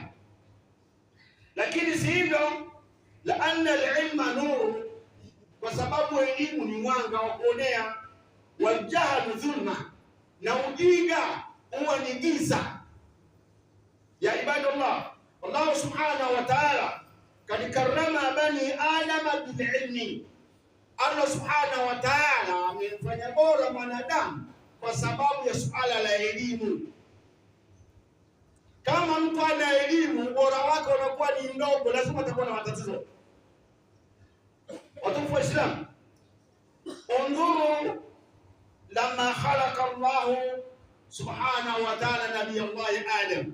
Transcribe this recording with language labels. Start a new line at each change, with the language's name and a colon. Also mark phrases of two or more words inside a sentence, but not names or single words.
Swahili: Lakini si hivyo,
Arabic: لأن العلم نور,
Swahili: kwa sababu elimu ni mwanga wa kuonea,
Arabic: والجهل ظلمة,
Swahili: na ujinga huwa ni giza.
Arabic: يا عباد الله, الله سبحانه وتعالى قد كرم بني آدم بالعلم.
Swahili: Allah
Arabic: سبحانه وتعالى
Swahili: amemfanya bora mwanadamu kwa sababu ya suala la elimu. Kama mtu ana elimu, bora wake unakuwa ni ndogo, lazima atakuwa na matatizo. Watukufu Waislamu,
Arabic: انظر لما خلق الله سبحانه وتعالى نبي الله آدم.